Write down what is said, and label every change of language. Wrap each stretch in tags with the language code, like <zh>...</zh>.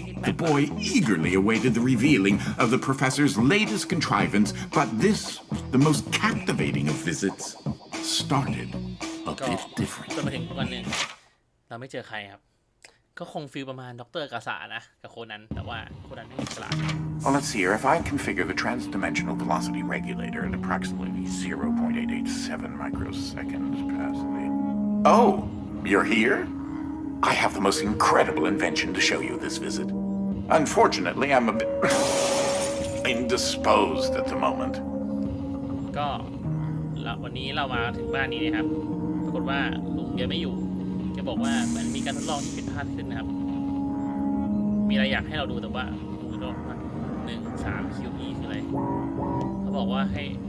<en>The boy eagerly awaited the revealing of the professor's latest contrivance, but this, the most captivating of visits, started a bit different.</en> <th>เราไม่เจอใครครับก็คงฟีลประมาณดร.กาสานะกับโคนันแต่ว่าโคนันไม่มีฉลาด</th> <en>Well, let's see here. If I configure the transdimensional velocity regulator at approximately 0.887 microseconds past the... Oh, you're here? I have the most incredible invention to show you this visit. Unfortunately, I'm a bit indisposed at the moment.</en> <th>ก็วันนี้เรามาถึงบ้านนี้นะครับปรากฏว่าลุงแกไม่อยู่แกบอกว่ามันมีการทดลองที่ผิดพลาดขึ้นนะครับมีอะไรอยากให้เราดูแต่ว่าดูด้วยว่า1 3 QE คืออะไรเขาบอกว่าให้</th>